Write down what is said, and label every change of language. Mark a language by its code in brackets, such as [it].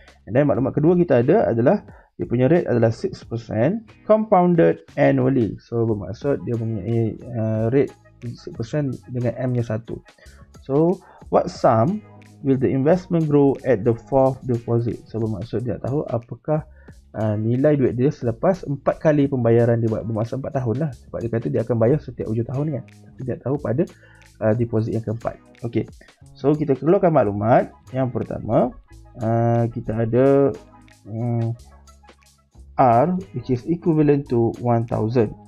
[en] And then [ms] maklumat kedua kita ada adalah dia punya rate adalah 6% compounded annually. So bermaksud dia mempunyai rate 6% dengan M nya 1. [en] So what sum will the investment grow at the fourth deposit? [ms] So bermaksud dia tahu apakah nilai duit dia selepas 4 kali pembayaran dia buat, bermasa 4 tahun lah, sebab dia kata dia akan bayar setiap hujung tahun kan, tapi dia tahu pada deposit yang keempat. Ok, so kita keluarkan maklumat. Yang pertama, kita ada R [en] which is equivalent to [ms] 1,000.